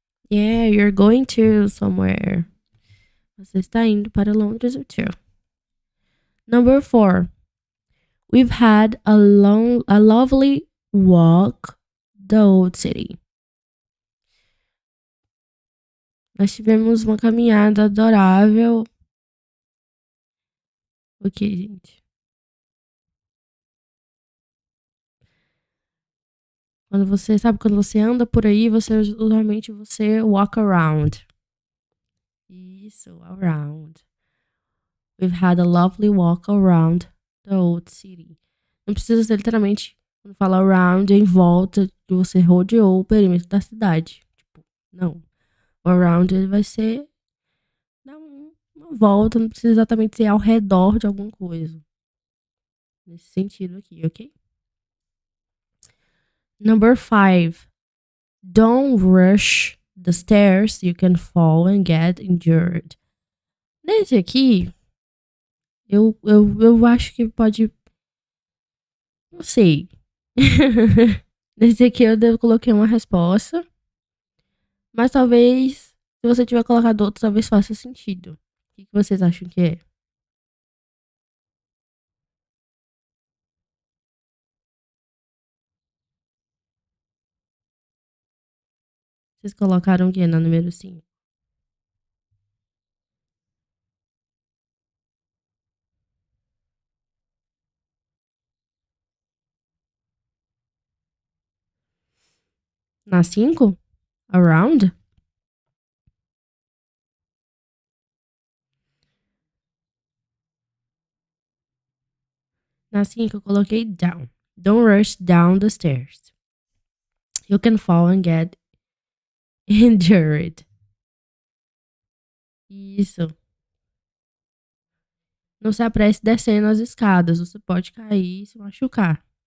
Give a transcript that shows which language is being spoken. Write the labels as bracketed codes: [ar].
[en] Yeah, you're going to somewhere. [pt] Você está indo para Londres, o 2. [en] Number 4. We've had a lovely walk the old city. [pt] Nós tivemos uma caminhada adorável. O que, gente? quando você anda por aí, usualmente você [en] walk around. [pt] Isso, around. [en] We've had a lovely walk around the old city. [pt] Não precisa ser literalmente, quando fala around, em volta, que você rodeou o perímetro da cidade. Tipo, não. O around ele vai ser dar uma volta, não precisa exatamente ser ao redor de alguma coisa. Nesse sentido aqui, ok? [en] Number 5. Don't rush the stairs, you can fall and get injured. [pt] Nesse aqui, eu acho que pode. Não sei. Nesse aqui coloquei uma resposta. Mas talvez, se você tiver colocado outro, talvez faça sentido. O que vocês acham que é? Vocês colocaram o quê na número 5? Na 5? Around? Na 5 eu coloquei down. [en] Don't rush down the stairs. You can fall and get injured. [pt] Isso. Não se apresse descendo as escadas. Você pode cair e se machucar.